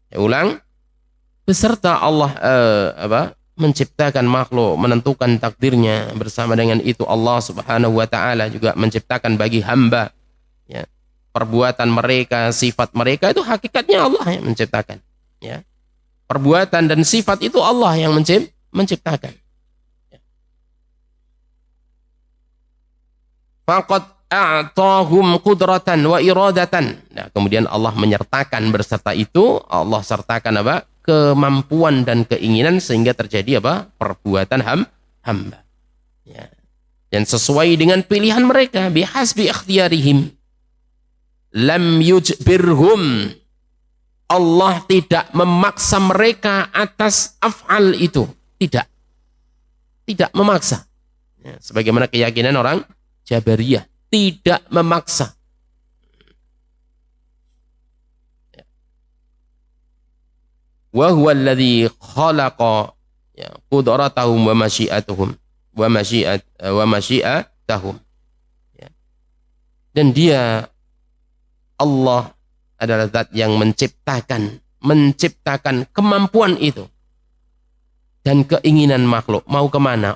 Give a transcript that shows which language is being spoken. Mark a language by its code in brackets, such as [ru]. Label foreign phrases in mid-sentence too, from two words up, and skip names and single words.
[id] Ya, ulang, beserta Allah menciptakan makhluk, menentukan takdirnya, bersama dengan itu Allah [ar] سبحانه وتعالى [id] juga menciptakan bagi hamba, ya, perbuatan mereka, sifat mereka itu hakikatnya Allah yang menciptakan, ya. Perbuatan dan sifat itu Allah yang menciptakan. [ar] فقد أعطاهم قدرة وإرادة. [id] Nah, kemudian Allah menyertakan beserta itu, Allah sertakan apa? Kemampuan dan keinginan sehingga terjadi apa? Perbuatan hamba. Ya. Dan sesuai dengan pilihan mereka, [ar] بحسب اختيارهم. لم يجبرهم. [id] Allah tidak memaksa mereka atas af'al itu. Tidak. Tidak memaksa. Ya, sebagaimana keyakinan orang Jabariyah. Tidak memaksa. [ar] وهو الذي خلق قدرتهم ومشيئتهم ومشيئتهم. [id] Dan dia, Allah adalah zat yang menciptakan kemampuan itu dan keinginan makhluk mau kemana.